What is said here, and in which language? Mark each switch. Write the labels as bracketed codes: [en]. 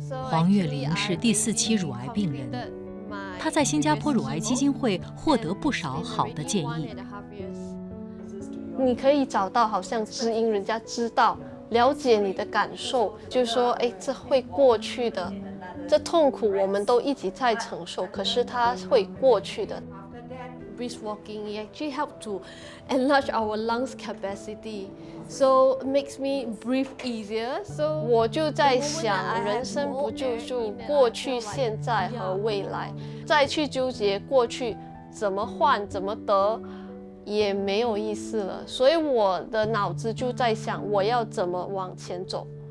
[zh] 黄月玲是第4期乳癌病人，她在新加坡乳癌基金会获得不少好的建议。你可以找到好像知音，人家知道、了解你的感受，就说哎，这会过去的，这痛苦我们都一直在承受，可是它会过去的。 [en] Brisk walking it actually helps to enlarge our lungs capacity, so it makes me breathe easier. [zh] So 我就在想，人生不就是过去、现在和未来，再去纠结过去怎么换、怎么得，也没有意思了。所以我的脑子就在想，我要怎么往前走。